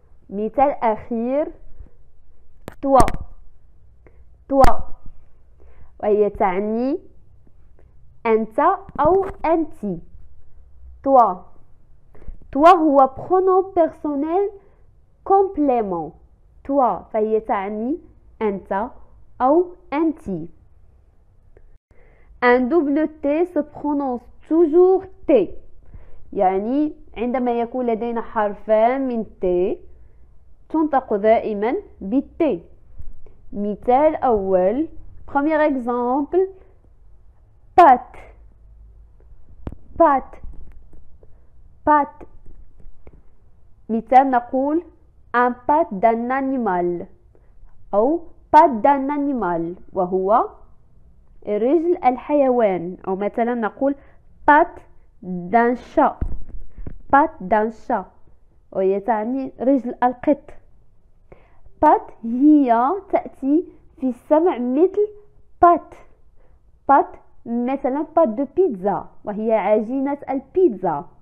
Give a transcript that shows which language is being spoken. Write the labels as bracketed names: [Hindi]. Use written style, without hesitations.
[Arabic] مثال أخير: [French] toi. toi [Arabic] وهي تعني أنت أو أنت. [French] toi. toi [Arabic] هو [French] pronom personnel complément. [Arabic] toi فهي تعني أنت أو أنت. [French] un double T se prononce toujours T. [Arabic] يعني عندما يكون لدينا حرفان من T تنطق دائما بالT. مثال أول، [French] premier exemple: pâte. pâte. pâte. [Arabic] مثال نقول [French] un pâte d'un animal [Arabic] أو [French] pâte d'un animal [Arabic] وهو رجل الحيوان. أو مثلا نقول [French] pâte d'un chat. pâte d'un chat [Arabic] وهي تعني رجل القط. بات هي تأتي في السمع مثل بات. بات مثلا بات دو بيتزا، وهي عجينة البيتزا.